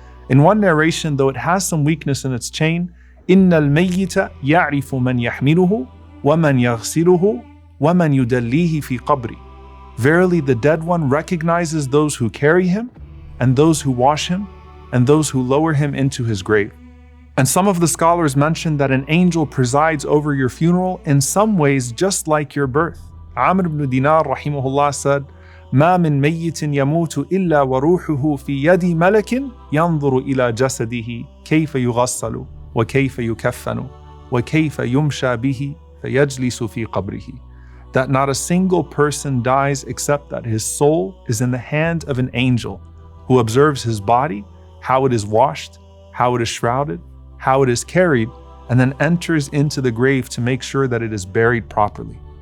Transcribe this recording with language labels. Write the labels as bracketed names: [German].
[English] In one narration, though it has some weakness in its chain, [Arabic] إِنَّ الْمَيِّتَ يَعْرِفُ مَنْ يَحْمِلُهُ وَمَنْ يَغْسِلُهُ وَمَنْ يُدَلِّيهِ فِي قَبْرِهِ. [English] Verily, the dead one recognizes those who carry him, and those who wash him, and those who lower him into his grave. And some of the scholars mention that an angel presides over your funeral in some ways just like your birth. [Arabic] Amr ibn Dinar rahimahullah said, ما من ميت يموت إلا وروحه في يد ملك ينظر إلى جسده كيف يغسل وكيف يكفن وكيف يمشى به فيجلس في قبره. [English] That not a single person dies except that his soul is in the hand of an angel who observes his body, how it is washed, how it is shrouded, how it is carried, and then enters into the grave to make sure that it is buried properly.